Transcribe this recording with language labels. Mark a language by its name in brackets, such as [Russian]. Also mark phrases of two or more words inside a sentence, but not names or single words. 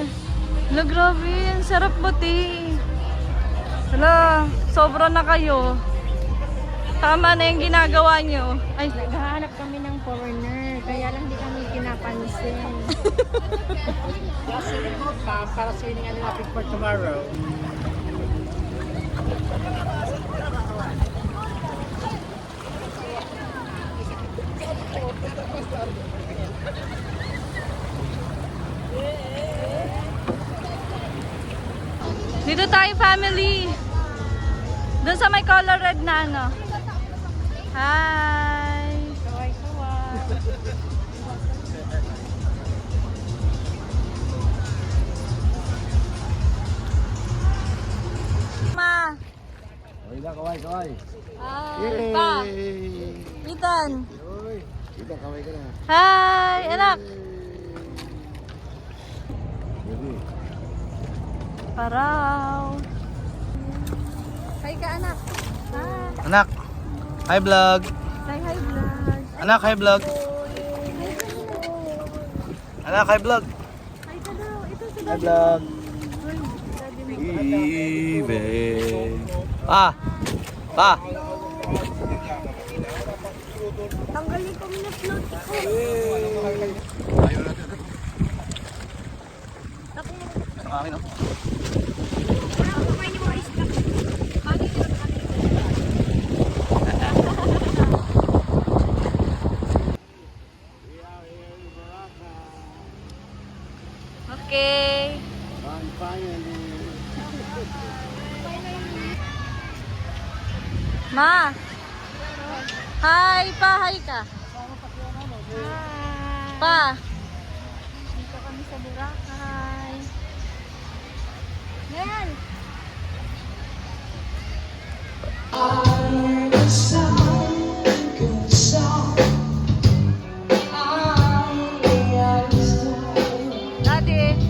[Filipino] Hala, grabe. Ang sarap buti. Hala, sobra na kayo. Tama na yung ginagawa nyo. Ay, Naghahanap kami ng foreigner, kaya lang di kami pinapansin. Para sa inyo nga natin [English] for tomorrow. [Filipino] dito tayo, family. Doon sa may [English] color red [Filipino] na ano. Hi! Ma! Kaway na, kaway, kaway. Hi! Pa! Ethan! Dito, kaway ka na. Hi! Anak! Paraw! Hi ka, anak! Hi! Anak, [English] hi vlog. Hi, hi, vlog! [Filipino] Anak, [English] hi vlog. [Filipino] Anak, [English] hi vlog. [Filipino] Hi ka daw! Ito si [English] Hi vlog. Daddy. [Filipino] Ibe. Pa. Pa. Tanggalin ko muna float ko. Akin ako. Okay. Ma. Hi, pa, hi ka. Pa. Dito kami sa Boracay. Nel. Daddy.